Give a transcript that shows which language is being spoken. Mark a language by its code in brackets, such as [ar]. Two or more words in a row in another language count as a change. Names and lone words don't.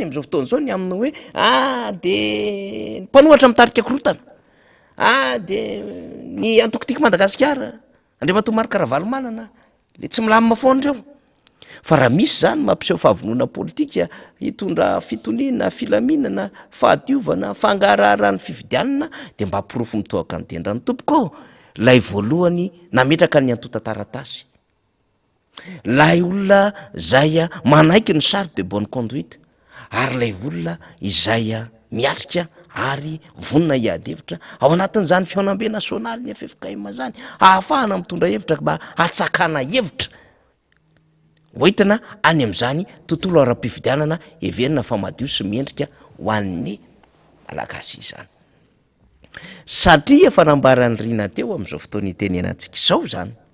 [mg] am'izao fotoana zao ny amina hoe de mpanohatra mitarika korotana de ny antokotiky Madagasikara andriamatoa Marc Ravalomanana le tsy milamina foana reo fa raha misy zany mampiseho fahavonona politika hitondra fitoniana filaminana fahadiovana fangaraharahan'ny fifidianana de mba pirofo mitoaka ny tendrany tompoko lay voalohany nametraka ny antota taratasy lay olona zay manaiky ny [fr] charte de bonne conduite [mg] ary lay olona izay miatrika ary vonina iadevitra ao anatin'izany fiaonam-be nasionaly ny FFKM zany ahafahana mitondra hevitra mba atsakana hevitra hoentina any am'izany tontolo ara-pifidianana heverina fa madio sy mendrika ho an'ny malagasy izany satria efa nambarany rina teo am'izao fotoana itenenantsika izao zany